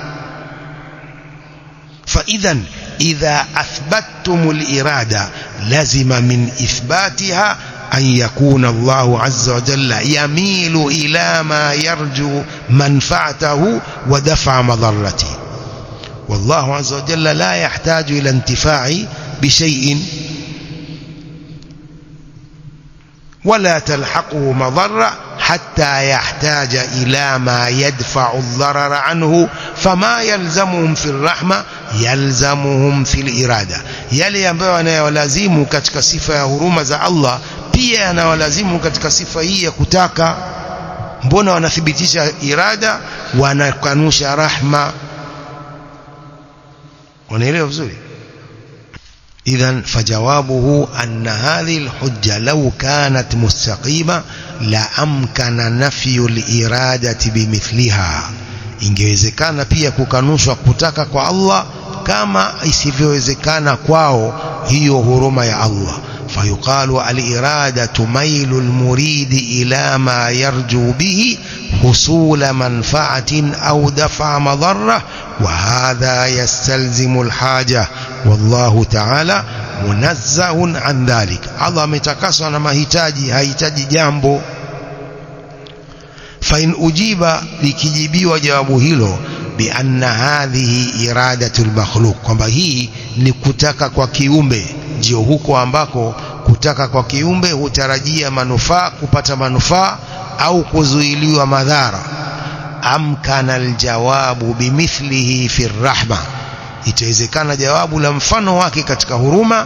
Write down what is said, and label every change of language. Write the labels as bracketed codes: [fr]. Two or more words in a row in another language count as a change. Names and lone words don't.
[ar] فإذا إذا أثبتتم الإرادة لازم من إثباتها أن يكون الله عز وجل يميل إلى ما يرجو منفعته ودفع مضرته. والله عز وجل لا يحتاج إلى انتفاع بشيء ولا تلحقه مضرة حتى يحتاج إلى ما يدفع الضرر عنه. فما يلزمهم في الرحمة يلزمهم في الإرادة. [sw] yale ambayo yanayolazimu katika sifa ya huruma za Allah pia yanayolazimu katika sifa hii ya kutaka. Mbona wanathibitisha irada, wanakanusha rahma? wanaelewa vizuri. [ar] إذن فجوابه أن هذه الحجة لو كانت مستقيمة لأمكن نفي الإرادة بمثلها. [sw] ingewezekana pia kukanushwa kutaka kwa Allah kama isivyowezekana kwao hiyo huruma ya Allah. [ar] فيقال الإرادة ميل المريد إلى ما يرجو به حصول منفعة أو دفع مضرة وهذا يستلزم الحاجة والله تعالى منزه عن ذلك. الله متكسر [sw] na mahitaji, hahitaji jambo. [ar] فإن أجيب [sw] likijibiwa jawabu hilo [ar] بأن هذه إرادة المخلوق, [sw] kwamba hii ni kutaka kwa kiumbe, ndio huko ambako kutaka kwa kiumbe hutarajia manufaa, kupata manufaa au kuzuiliwa madhara. [ar] أمكن الجواب بمثله في الرحمة, [sw] itawezekana jawabu la mfano wake katika huruma.